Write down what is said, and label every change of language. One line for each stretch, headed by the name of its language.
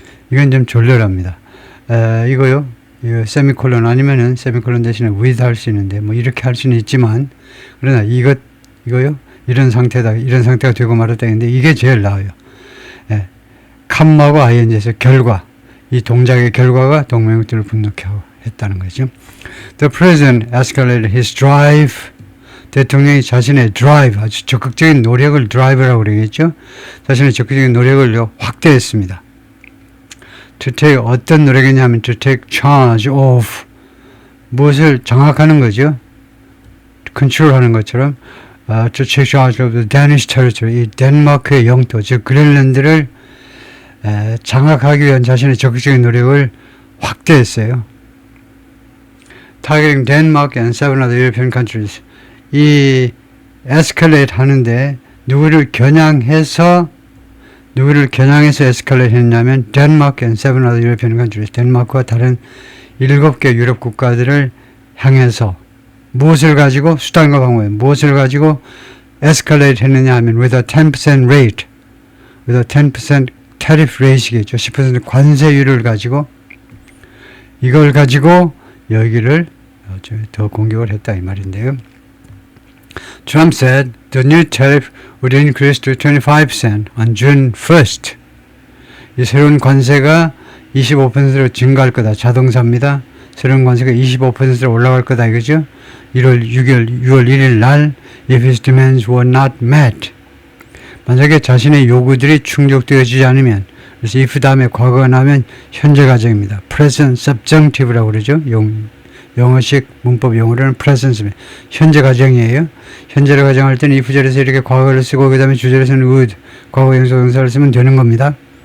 Korean: 이건 좀 졸렬합니다. 이거 세미콜론 아니면은 세미콜론 대신에 with 할 수 있는데 뭐 이렇게 할 수는 있지만 그러나 이거요 이런 상태가 되고 말았다 했는데 이게 제일 나아요. 캄마고 ing에서 결과, 이 동작의 결과가 동맹국들을 분노케 했다는 거죠.
English: The president escalated his drive.
Korean: 대통령이 자신의 드라이브, 아주 적극적인 노력을 드라이브라고 그러겠죠. 자신의 적극적인 노력을 확대했습니다.
English: To take,
Korean: 어떤 노력이냐면
English: to take charge of,
Korean: 무엇을 장악하는 거죠. 컨트롤하는 것처럼
English: to take charge of the Danish territory,
Korean: 이 덴마크의 영토, 즉 그린란드를 장악하기 위한 자신의 적극적인 노력을 확대했어요.
English: Targeting Denmark and 7 other European countries.
Korean: 이 에스컬레이트 하는데 누구를 겨냥해서 에스컬레이트 했냐면 덴마크
English: and 7 other European countries.
Korean: 덴마크와 다른 7개 유럽 국가들을 향해서 무엇을 가지고 수단과 방법에 무엇을 가지고 에스컬레이트 했느냐 하면
English: with a 10% rate. with a 10% tariff rate이겠죠.
Korean: 10% 관세율을 가지고 이걸 가지고 여기를 더 공격을 했다 이 말인데요.
English: Trump said the new tariff would increase to 25% on June 1st.
Korean: 이 새로운 관세가 25%로 증가할 거다. 자동차입니다. 새로운 관세가 25%로 올라갈 거다 이거죠. 6월 1일 날
English: if his demands were not met.
Korean: 만약에 자신의 요구들이 충족되어지지 않으면, 그래서 if 다음에 과거가 나오면 현재 가정입니다. present subjunctive라고 그러죠. 영어식 문법 용어로는 present입니다. 현재 가정이에요. 현재를 가정할 때는 if절에서 이렇게 과거를 쓰고 그 다음에 주절에서는 would, 과거 형용사를 쓰면 되는 겁니다.